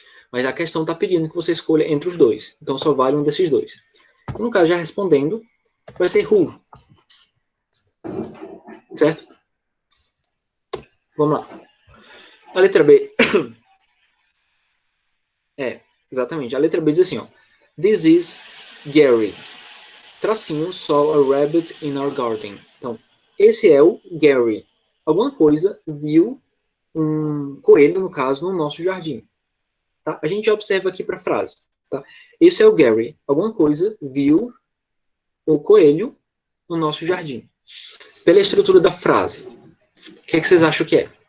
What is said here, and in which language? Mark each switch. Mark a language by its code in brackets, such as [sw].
[pt] Mas a questão está pedindo que você escolha entre os dois. Então só vale um desses dois. No caso, já respondendo, vai ser who. Certo? Vamos lá. A letra B. Exatamente. A letra B diz assim, ó. [en] This is Gary. [pt] Tracinho, [en] saw a rabbit in our garden. [pt] Então, esse é o Gary. Alguma coisa viu um coelho, no caso, no nosso jardim. Tá? A gente observa aqui para a frase. Tá? Esse é o Gary. Alguma coisa viu o coelho no nosso jardim. Pela estrutura da frase, o que vocês acham que é?